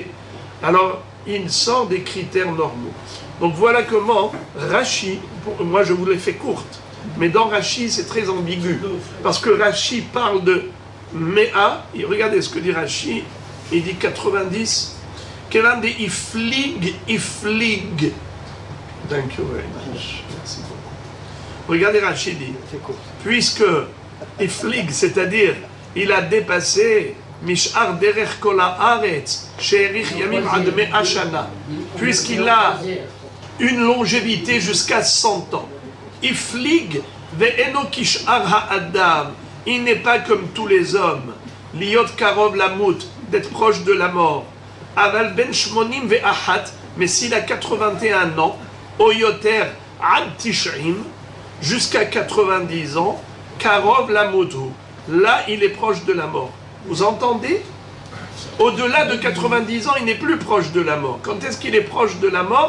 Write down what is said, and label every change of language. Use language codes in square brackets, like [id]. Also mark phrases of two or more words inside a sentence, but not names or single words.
[fr] Alors, il sort des critères normaux. Donc voilà comment Rashi, moi je vous l'ai fait courte, mais dans Rashi c'est très ambigu. Parce que Rashi parle de Mea, et regardez ce que dit Rashi, il dit 90. [he] כיון דאפליג. [en] Thank you very much. [fr] Merci beaucoup. Regardez Rashi dit, puisque iflig, c'est-à-dire il a dépassé [he] משאר דרך כל הארץ שמאריך ימים עד מאה שנה, [fr] puisqu'il a une longévité jusqu'à 100 ans. [he] אפליג ואינו כשאר האדם, [fr] il n'est pas comme tous les hommes. [he] להיות קרוב למות, [fr] d'être proche de la mort. [he] אבל בן שמונים ואחת, [fr] mais s'il a 81 ans, [he] או יותר עד תשעים, [fr] jusqu'à 90 ans, [he] קרוב למותו, [fr] là il est proche de la mort. Vous entendez? Au-delà de 90 ans, il n'est plus proche de la mort. Quand est-ce qu'il est proche de la mort?